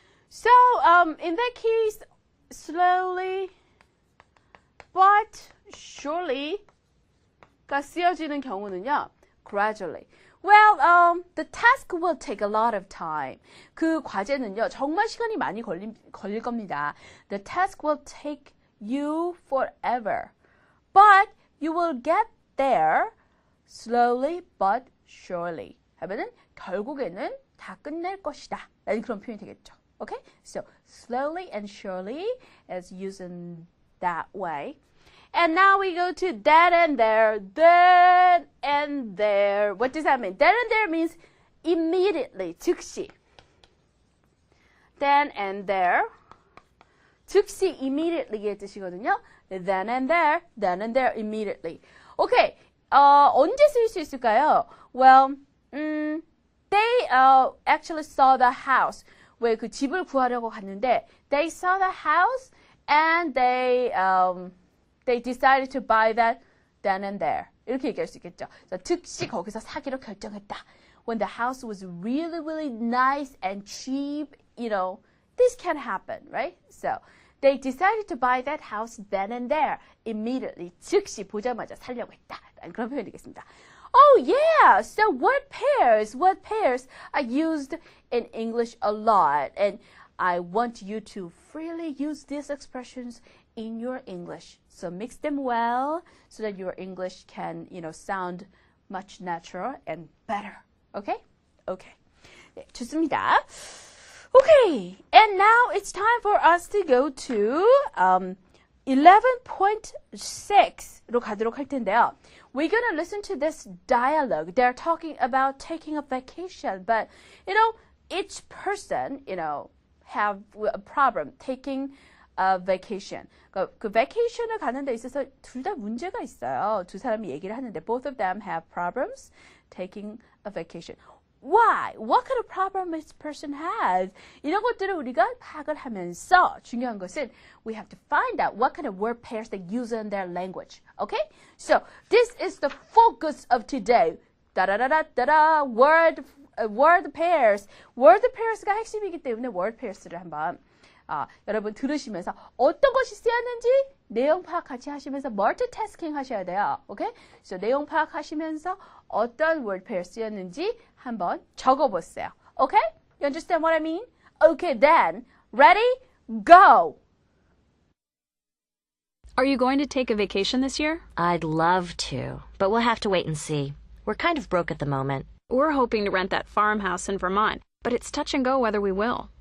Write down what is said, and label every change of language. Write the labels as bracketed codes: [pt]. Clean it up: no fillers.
[en] So, in that case, slowly but surely가 [ko] 쓰여지는 경우는요. [en] Gradually. Well, the task will take a lot of time. [ko] 그 과제는요, 정말 시간이 많이 걸릴 겁니다. [en] The task will take you forever. But you will get there slowly but surely. [ko] 하면은 결국에는 다 끝낼 것이다. 라는 그런 표현이 되겠죠. [en] Okay? So, slowly and surely is used in that way. And now we go to then and there. Then and there. What does that mean? Then and there means immediately, [ko] 즉시. [en] Then and there. [ko] 즉시 immediately의 뜻이거든요. [en] Then and there, immediately. Okay. 언제 쓸 수 있을까요? Well, they actually saw the house. [ko] 왜 그 집을 구하려고 갔는데 [en] they saw the house and they decided to buy that then and there. [ko] 이렇게 얘기할 수 있겠죠. So, 즉시 거기서 사기로 결정했다. [en] When the house was really, really nice and cheap, this can happen, right? So, they decided to buy that house then and there. [ko] Immediately, 즉시 보자마자 살려고 했다. 그런 표현이 되겠습니다. [en] Oh yeah, so what pairs are used in English a lot. And I want you to freely use these expressions in your English. So mix them well so that your English can, sound much natural and better. Okay? Okay. [ko] 네, 좋습니다. [en] Okay, and now it's time for us to go to 11.6로 [ko] 가도록 할 텐데요. [en] We're going to listen to this dialogue. They're talking about taking a vacation, but, each person, have a problem taking a vacation. [ko] 그 vacation을 가는 데 있어서 둘 다 문제가 있어요. 두 사람이 얘기를 하는데 [en] both of them have problems taking a vacation. Why? What kind of problem this person has? [ko] 이런 것들을 우리가 파악을 하면서 중요한 것은 [en] we have to find out what kind of word pairs they use in their language. Okay? So this is the focus of today. Da-da-da-da-da-da. Word pairs. [ko] Word pairs가 핵심이기 때문에 word pairs를 한번 여러분 들으시면서 어떤 것이 쓰였는지 내용 파악 같이 하시면서 multitasking 하셔야 돼요. [en] Okay? [ko] So 내용 파악하시면서 어떤 word pair 쓰였는지 한번 적어보세요. [en] Okay? You understand what I mean? Okay, then. Ready? Go! Are you going to take a vacation this year? I'd love to, but we'll have to wait and see. We're kind of broke at the moment. We're hoping to rent that farmhouse in Vermont, but it's touch and go whether we will.